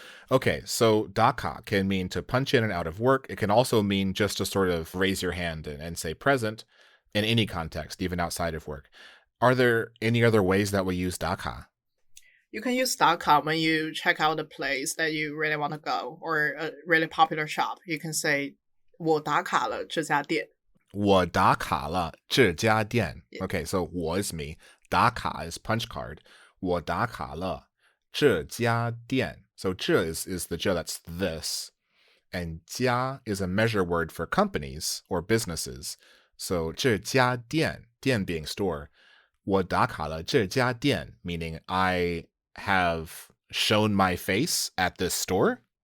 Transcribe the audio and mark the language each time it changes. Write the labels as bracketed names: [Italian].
[English] Okay, so 打卡 can mean to punch in and out of work. It can also mean just to sort of raise your hand and say present. in any context, even outside of work. Are there any other ways that we use 打卡? You can use .com when you check out a place that you really want to go or a really popular shop. You can say [Chinese] 我打卡了这家店. 我打卡了这家店. [English] Yeah. Okay, so 我 is me. 打卡 is punch card. [Chinese] 我打卡了这家店. [English] So 这 is the 这 that's this. And 家 is a measure word for companies or businesses. So 这家店, 店 being store. [Chinese] 我打卡了这家店, [English] meaning I have shown my face at this store?